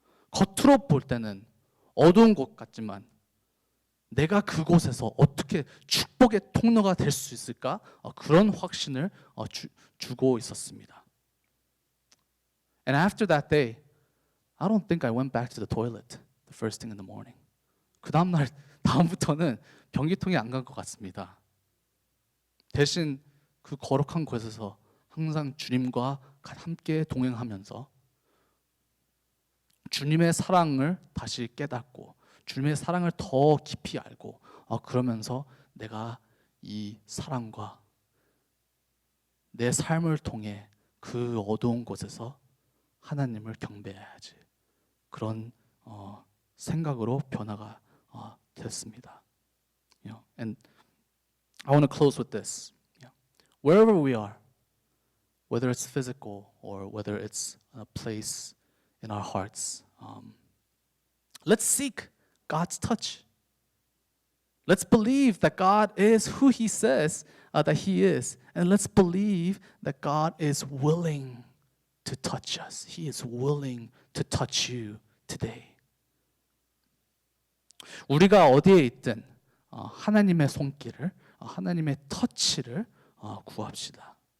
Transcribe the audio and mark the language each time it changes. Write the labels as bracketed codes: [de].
[ko] 겉으로 볼 때는 어두운 곳 같지만 내가 그곳에서 어떻게 축복의 통로가 될 수 있을까? 그런 확신을 주고 있었습니다. [en] And after that day, I don't think I went back to the toilet the first thing in the morning. [ko] 그 다음부터는 변기통에 안 간 것 같습니다. 대신 그 거룩한 곳에서 항상 주님과 함께 동행하면서 주님의 사랑을 다시 깨닫고 주님의 사랑을 더 깊이 알고 그러면서 내가 이 사랑과 내 삶을 통해 그 어두운 곳에서 하나님을 경배해야지 그런 생각으로 변화가 됐습니다. [en] And I want to close with this. Wherever we are, whether it's physical or whether it's a place in our hearts, let's seek God's touch. Let's believe that God is who He says that He is. And let's believe that God is willing to touch us. He is willing to touch you today. [ko] 우리가 어디에 있든 하나님의 손길을, 하나님의 터치를 구합시다.